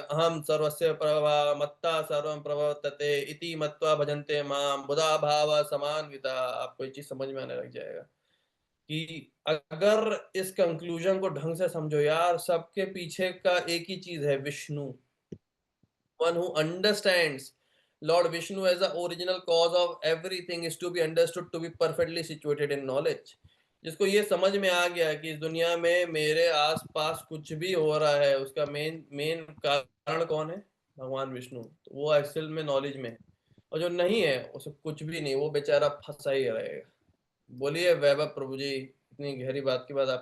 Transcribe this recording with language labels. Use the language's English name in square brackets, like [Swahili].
[Sanskrit] अहम सर्वस्य प्रभा मत्ता सर्वं प्रवर्तते इति मत्वा भजन्ते माम बुधा भाव समान्विता। [Hindi] आपको ये चीज समझ में आने लग जाएगा कि अगर इस कंक्लूजन को ढंग से समझो यार, सबके पीछे का एक ही चीज है, Vishnu. [English] One who understands Lord Vishnu as the original cause of everything is to be understood to be perfectly situated in knowledge. [Hindi] जिसको ये समझ में आ गया कि इस दुनिया में मेरे आसपास कुछ भी हो रहा है, उसका मेन मेन कारण कौन है? भगवान विष्णु। तो वो एक्चुअल में नॉलेज में है। और जो नहीं है उसे कुछ भी नहीं, वो बेचारा फंसा ही रहेगा। बोलिए वैभव प्रभु जी, इतनी गहरी बात के बाद आपको